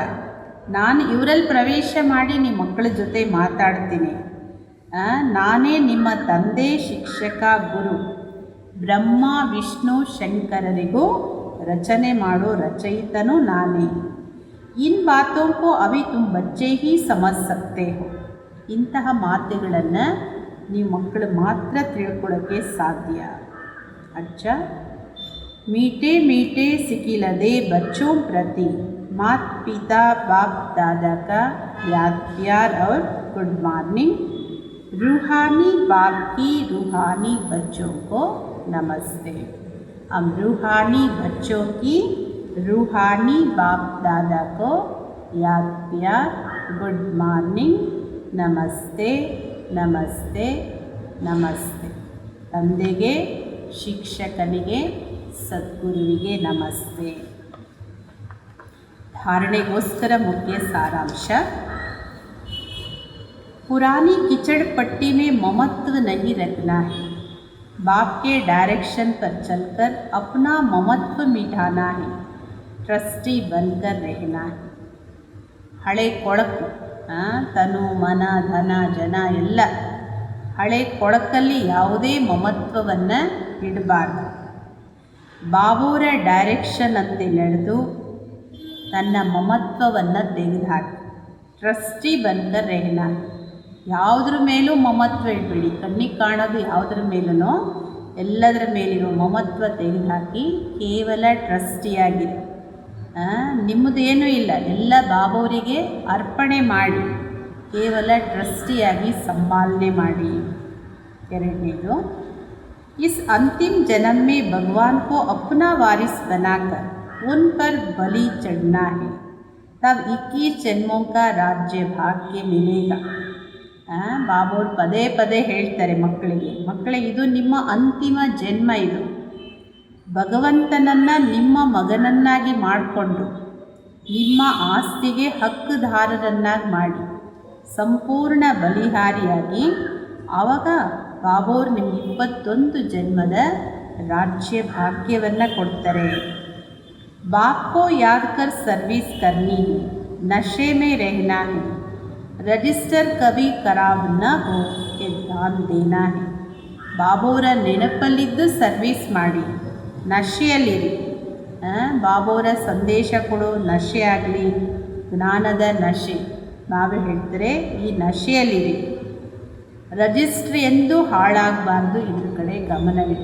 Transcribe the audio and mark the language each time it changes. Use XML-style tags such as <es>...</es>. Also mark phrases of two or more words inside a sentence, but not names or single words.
<kn>ನಾನು ಇವರಲ್ಲಿ ಪ್ರವೇಶ ಮಾಡಿ ನಿಮ್ಮ ಮಕ್ಕಳ ಜೊತೆ ಮಾತಾಡ್ತೀನಿ. ನಾನೇ ನಿಮ್ಮ ತಂದೆ, ಶಿಕ್ಷಕ, ಗುರು. ಬ್ರಹ್ಮ ವಿಷ್ಣು ಶಂಕರರಿಗೂ ರಚನೆ ಮಾಡೋ ರಚಯಿತನೂ ನಾನೇ.</kn> <hi>ಇನ್ ಬಾತೋं को अभी तुम बच्चे ही समझ सकते हो.</hi> <kn>ಇಂತಹ ಮಾತುಗಳನ್ನು ನೀವು ಮಕ್ಕಳು ಮಾತ್ರ ತಿಳ್ಕೊಳ್ಳೋಕ್ಕೆ ಸಾಧ್ಯ.</kn> <hi>ಅಚ್ಚ मीठे मीठे सिखिलदे बच्चों प्रति मात पिता बाप दादा का याद प्यार और</hi> <en>good morning.</en> <hi>रूहानी बाप की रूहानी बच्चों को नमस्ते. हम रूहानी बच्चों की रूहानी बाप दादा को याद प्यार</hi> <en>good morning,</en> <hi>नमस्ते नमस्ते नमस्ते.</hi> <kn>ತಂದೆಗೆ, ಶಿಕ್ಷಕನಿಗೆ, ಸದ್ಗುರುವಿಗೆ ನಮಸ್ತೆ. धारणेಗೋಸ್ಕರ मुख्य सारांश.</kn> <hi>पुरानी कीचड़ पट्टी में ममत्व नहीं रखना है. बाप के डायरेक्शन पर चलकर अपना ममत्व मिटाना है. ट्रस्टी बनकर रहना है.</hi> <kn>ಹಳೆ ಕೊಳಕು, ತನು ಮನ ಧನ ಜನ ಎಲ್ಲ ಹಳೆ ಕೊಳಕಲ್ಲಿ ಯಾವುದೇ ಮಮತ್ವವನ್ನು ಇಡಬಾರ್ದು. ಬಾಬೋರ ಡೈರೆಕ್ಷನ್ ಅಂತೆ ನಡೆದು ತನ್ನ ಮಮತ್ವವನ್ನು ತೆಗೆದುಹಾಕಿ.</kn> <hi>ट्रस्टी बनकर रहना.</hi> <kn>ಯಾವುದ್ರ ಮೇಲೂ ಮಮತ್ವ ಇಡಬೇಡಿ. ಕಣ್ಣಿಗೆ ಕಾಣೋದು ಯಾವುದ್ರ ಮೇಲೂ ಎಲ್ಲದರ ಮೇಲಿರೋ ಮಮತ್ವ ತೆಗೆದುಹಾಕಿ ಕೇವಲ ಟ್ರಸ್ಟಿಯಾಗಿರಿ. ನಿಮ್ಮದೇನೂ ಇಲ್ಲ, ಎಲ್ಲ ಬಾಬೋರಿಗೆ ಅರ್ಪಣೆ ಮಾಡಿ ಕೇವಲ ಟ್ರಸ್ಟಿಯಾಗಿ ಸಂಪಾಲನೆ ಮಾಡಿ. ಎರಡನೇದು,</kn> <hi>इस अंतिम जन्म में भगवान को अपना वारिस बनाकर उन पर बलि चढ़ना है. तब 21 जन्मों का राज्य भाग्य मिलेगा.</hi> <kn>ಬಾಬೋರು ಪದೇ ಪದೇ ಹೇಳ್ತಾರೆ ಮಕ್ಕಳಿಗೆ ಇದು ನಿಮ್ಮ ಅಂತಿಮ ಜನ್ಮ. ಇದು ಭಗವಂತನನ್ನು ನಿಮ್ಮ ಮಗನನ್ನಾಗಿ ಮಾಡಿಕೊಂಡು ನಿಮ್ಮ ಆಸ್ತಿಗೆ ಹಕ್ಕುದಾರರನ್ನಾಗಿ ಮಾಡಿ ಸಂಪೂರ್ಣ ಬಲಿಹಾರಿಯಾಗಿ ಆವಾಗ ಬಾಬೋರು ನಿಮ್ಗೆ 21 ಜನ್ಮದ ರಾಜ್ಯ ಭಾಗ್ಯವನ್ನು ಕೊಡ್ತಾರೆ.</kn> <hi>बाप को याद कर सर्विस करनी है, नशे में रहना है, रजिस्टर कभी खराब न हो ये ध्यान देना है.</hi> <kn>ಬಾಬೋರ ನೆನಪಲ್ಲಿದ್ದು ಸರ್ವಿಸ್ ಮಾಡಿ, ನಶೆಯಲ್ಲಿರಿ. ಬಾಬೋರ ಸಂದೇಶ ಕೊಡೋ ನಶೆ ಆಗಲಿ, ಜ್ಞಾನದ ನಶೆ. ಬಾಬಾ ಹೇಳ್ತಾರೆ ಈ ನಶೆಯಲ್ಲಿರಿ. ರಜಿಸ್ಟ್ರಿ ಎಂದೂ ಹಾಳಾಗಬಾರ್ದು, ಇದ್ರ ಕಡೆ ಗಮನವಿದೆ.</kn>